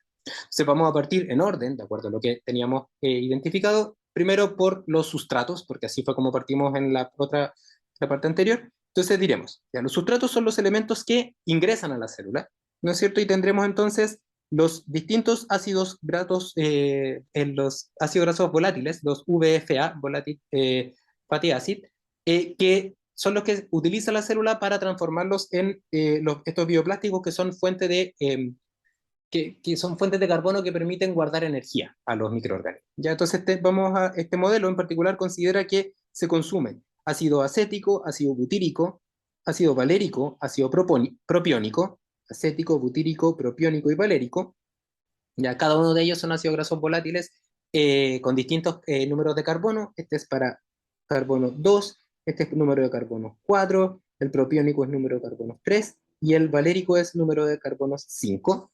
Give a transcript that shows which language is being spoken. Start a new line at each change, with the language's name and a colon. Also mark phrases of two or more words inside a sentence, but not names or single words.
Spanish: Entonces vamos a partir en orden, de acuerdo a lo que teníamos identificado, primero por los sustratos, porque así fue como partimos en la parte anterior. Entonces diremos, ya, los sustratos son los elementos que ingresan a la célula, ¿no es cierto? Y tendremos entonces los distintos ácidos grasos, en los ácidos grasos volátiles, los VFA,
English: volatile fatty acid,
Spanish: que son los que utiliza la célula para transformarlos en estos bioplásticos que son que son fuentes de carbono que permiten guardar energía a los microorganismos. Ya, entonces este modelo en particular considera que se consume ácido acético, ácido butírico, ácido valérico, ácido propiónico, acético, butírico, propiónico y valérico. Ya, cada uno de ellos son ácidos grasos volátiles con distintos números de carbono. Este es para carbono 2, este es número de carbono 4, el propiónico es número de carbono 3 y el valérico es número de carbonos 5.